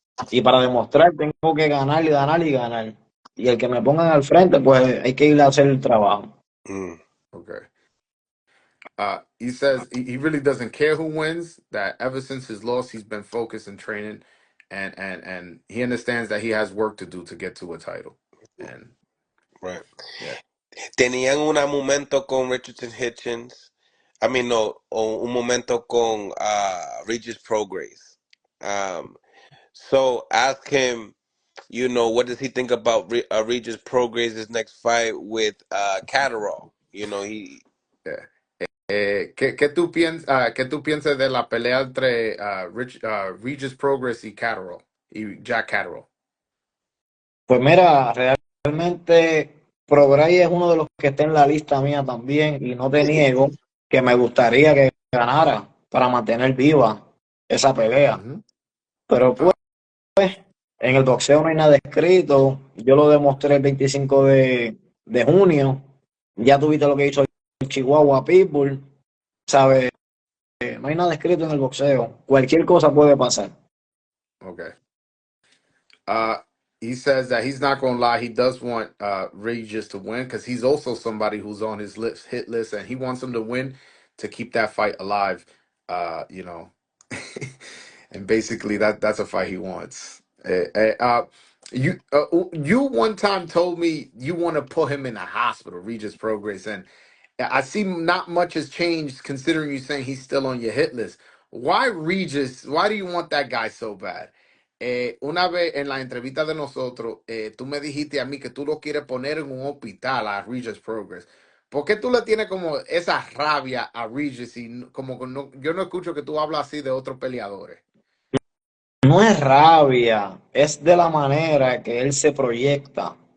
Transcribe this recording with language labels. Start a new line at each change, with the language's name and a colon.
Spanish: Y para demostrar, tengo que ganar y ganar y ganar. Y el que me pongan al frente, pues hay que ir a hacer el trabajo. Mm.
English: Okay. He says he really doesn't care who wins. That ever since his loss, he's been focused in training, and he understands that he has work to do to get to a title. And Right. yeah,
Spanish: Tenían un momento con Richardson Hitchens.
English: I mean,
Spanish: no, un momento con Regis Prograis.
English: So ask him, what does he think about Regis Prograis' next fight with Catterall? yeah.
Spanish: ¿Qué tú piensas de la pelea entre Regis Progress y Catterall y Jack Catterall? Pues mira, realmente Prograis es uno de los que está en la lista mía también. Y no te niego que me gustaría que ganara para mantener viva esa pelea. Mm-hmm. Pero pues, en el boxeo no hay nada escrito. Yo lo demostré el 25 de junio. Ya tuviste lo que hizo el Chihuahua Pitbull. ¿Sabes? No hay nada escrito en el boxeo. Cualquier cosa puede pasar.
English: Okay. Uh, he says that he's not going to lie. He does want Regis to win because he's also somebody who's on his hit list, and he wants him to win to keep that fight alive. You know, and basically that's a fight he wants. You one time told me you want to put him in the hospital, Regis Progress, and I see not much has changed considering you saying he's still on your hit list. Why Regis? Why do you want that guy so bad?
Spanish: Una vez en la entrevista de nosotros, tú me dijiste a mí que tú lo quieres poner en un hospital a Regis Progress. ¿Por qué tú le tienes como esa rabia a Regis y como que yo no escucho que tú hablas así de otros peleadores? No es rabia, es de la manera que él se proyecta.